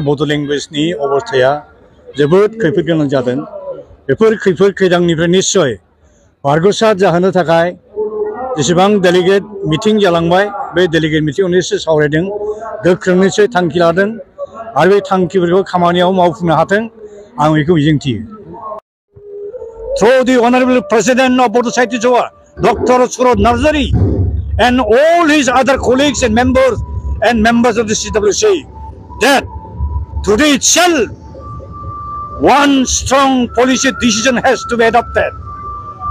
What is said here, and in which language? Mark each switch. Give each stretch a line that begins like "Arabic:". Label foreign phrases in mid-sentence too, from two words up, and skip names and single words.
Bodo: बड' लेंगुवेजनि अबस्थाया जोबोद खैफोद गोनां जादों बेफोर खैफोद खैदांनिफ्राय निश्चय बारग'सार जाहोनो थाखाय जेसेबां
English: delegate meeting
Bodo: जालांबाय बे डेलिगेट मिटिंआव निश्चय सावरायदों गोख्रों निश्चय थांखि लादों आरो बे थांखिफोरखौ खामानियाव मावफुंनो हाथों आं बेखौ मिजिंथियो
English: Through the Honorable President of Bodo Sahitya Sabha, Dr. Suraj Narzari, and all his other colleagues and members of the CWC, that today itself one strong policy decision has to be adopted.